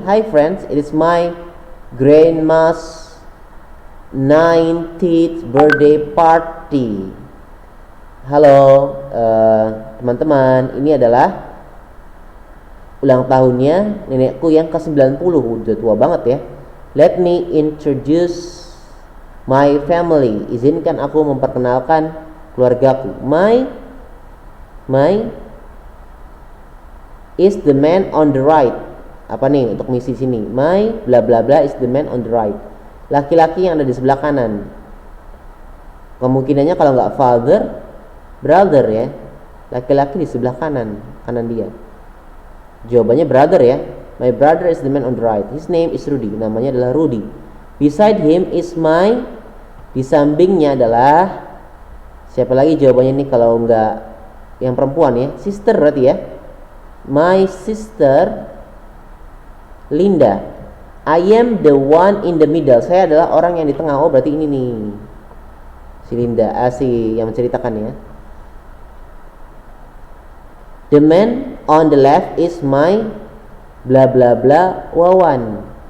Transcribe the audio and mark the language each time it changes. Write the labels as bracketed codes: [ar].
[en] Hi friends, it is my grandma's 90th birthday party. [id] Halo teman-teman, ini adalah ulang tahunnya nenekku yang ke-90. Udah tua banget ya. [en] Let me introduce my family. [id] Izinkan aku memperkenalkan keluargaku. [en] My is the man on the right. [id] Apa nih untuk misi sini? [en] My bla bla bla is the man on the right. [id] Laki-laki yang ada di sebelah kanan. Kemungkinannya kalau nggak father, brother ya. Laki-laki di sebelah kanan dia. Jawabannya brother ya. [en] My brother is the man on the right. His name is Rudy. [id] Namanya adalah Rudy. [en] Beside him is my. [id] Di sampingnya adalah siapa lagi jawabannya nih kalau nggak yang perempuan ya? [en] Sister [id] berarti ya. [en] My sister Linda. I am the one in the middle. [id] Saya adalah orang yang di tengah. Oh berarti ini nih si Linda, si yang menceritakan ya. [en] The man on the left is my bla bla bla Wawan.